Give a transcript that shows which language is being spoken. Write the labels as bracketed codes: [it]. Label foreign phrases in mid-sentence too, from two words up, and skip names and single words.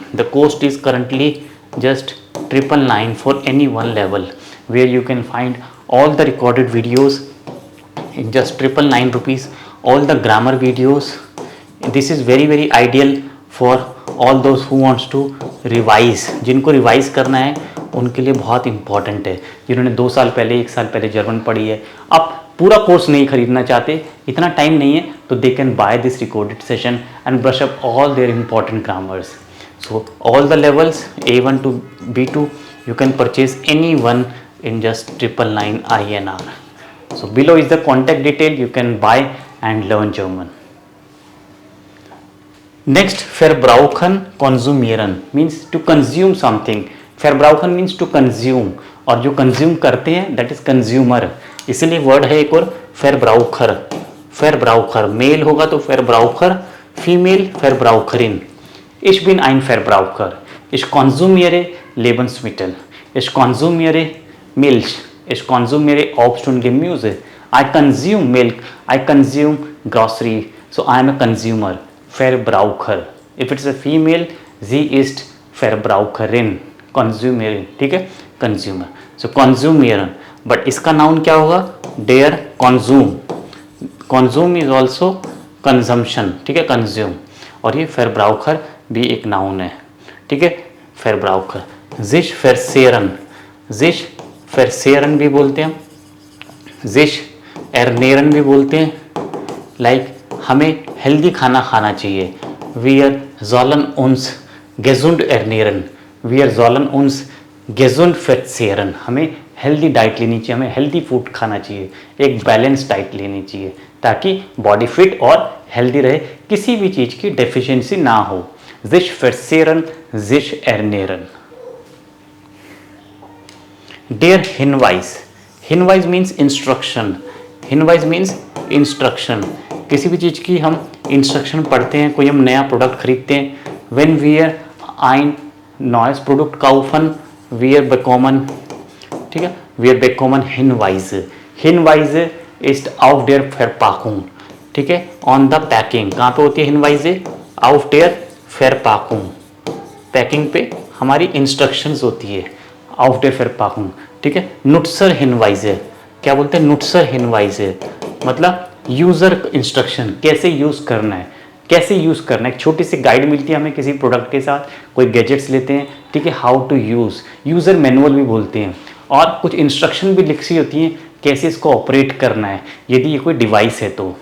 [en] The cost is currently just 999 for any one level, where you can find all the recorded videos in just 999 rupees, all the grammar videos. This is very ideal for all those who wants to revise. [hi] जिनको रिवाइज करना है उनके लिए बहुत इंपॉर्टेंट है, जिन्होंने 2 साल पहले 1 साल पहले जर्मन पढ़ी है, अब पूरा कोर्स नहीं खरीदना चाहते, इतना टाइम नहीं है, तो [en] they can buy this recorded session and brush up all their important grammars. So all the levels A1 to B2 you can purchase any one in just 999 INR. So below is the contact detail, you can buy and learn German. Next, [de] verbrauchen, konsumieren [en] means to consume something. Verbrauchen means to consume, [hi] और जो consume करते हैं [en] that is consumer, [hi] इसलिए word है एक और Verbraucher. Verbraucher मेल होगा तो Verbraucher, फीमेल Verbraucherin. [de] Ich bin ein Verbraucher. Ich konsumiere Lebensmittel. Ich konsumiere Milch. Ich konsumiere Obst und Gemüse. [en] I consume milk. I consume grocery. So I am a consumer. Verbraucher. If it's a female, [de] sie ist Verbraucherin. Consumerin. [hi] ठीक है, [en] consumer. So consumieren. [hi] But इसका noun क्या होगा? [de] Der consume. [en] Consume is also consumption. [hi] ठीक है, consume. और ये Verbraucher भी एक नाउन है. ठीक है, [de] Verbraucher. Sich verzehren. Sich verzehren [hi] भी बोलते हैं, [de] Sich ernähren [hi] भी बोलते हैं. लाइक हमें हेल्दी खाना खाना चाहिए. [de] Wir sollen uns gesund ernähren. Wir sollen uns gesund verzehren. [hi] हमें [en] healthy diet [hi] लेनी चाहिए, हमें [en] healthy food [hi] खाना चाहिए, एक [en] balance diet [hi] लेनी चाहिए ताकि [en] body fit [hi] और हेल्दी रहे, किसी भी चीज़ की डेफिशिएंसी ना हो. [de] Sich verzehren, sich ernähren. Der Hinweis. [en] Hinweis means instruction. Hinweis means instruction. [hi] किसी भी चीज़ की हम इंस्ट्रक्शन पढ़ते हैं, कोई हम नया प्रोडक्ट खरीदते हैं. [de] Wenn wir ein neues Produkt kaufen, wir bekommen, [hi] ठीक है, [de] wir bekommen Hinweise. Hinweise ist auf der Verpackung. [hi] ठीक है, [en] on the packing. [hi] कहाँ पे होती है हिनवाइजे? [de] auf der Verpackung. [hi] पैकिंग पे हमारी इंस्ट्रक्शंस होती है, [de] auf der Verpackung. [hi] ठीक है, [de] Nutzer Hinweise. [hi] क्या बोलते हैं? [de] Nutzer Hinweise [hi] मतलब [en] user instruction, [hi] कैसे यूज़ करना है, कैसे यूज़ करना है. एक छोटी सी गाइड मिलती है हमें किसी प्रोडक्ट के साथ, कोई गैजेट्स लेते हैं, ठीक है, [en] how to use, user manual [hi] भी बोलते हैं, और कुछ इंस्ट्रक्शन भी लिखी होती हैं कैसे इसको ऑपरेट करना है यदि ये कोई डिवाइस है तो.